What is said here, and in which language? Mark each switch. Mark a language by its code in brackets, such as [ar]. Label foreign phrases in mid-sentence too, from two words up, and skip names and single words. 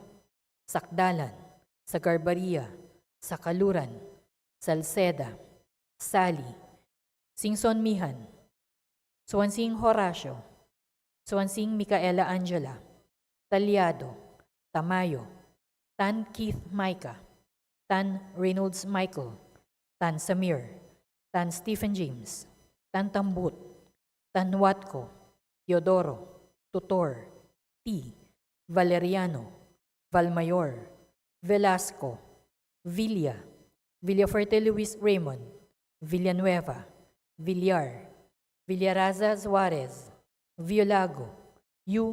[en] Sakdalan, Sagarbaria, Sakaluran, Salceda, Sally, Singson Mihan, Swansing Horacio, Swansing Micaela Angela, Talyado, Tamayo, Tan Keith Micah, Tan Reynolds Michael, Tan Samir, Tan Stephen James, Tan Tambut, Tan Watco, Teodoro, Tutor, T, Valeriano, Valmayor, Velasco, Villa, Villafuerte Luis Raymond, Villanueva, Villar, Villaraza Suarez, Violago, U.